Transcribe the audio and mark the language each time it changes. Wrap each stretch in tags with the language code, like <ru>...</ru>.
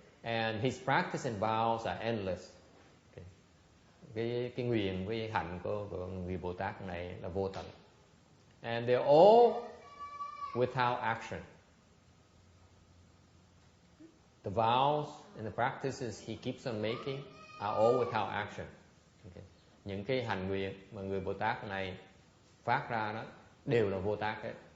<en>And his practice and vows are endless.</en> <vi>Cái nguyện với hạnh của người Bồ Tát này là vô tận.</vi> <en>And they're all without action. The vows and the practices he keeps on making are all without action. Okay.</en> <vi>Những cái hành nguyện mà người Bồ Tát này phát ra đó đều là vô tác hết.</vi>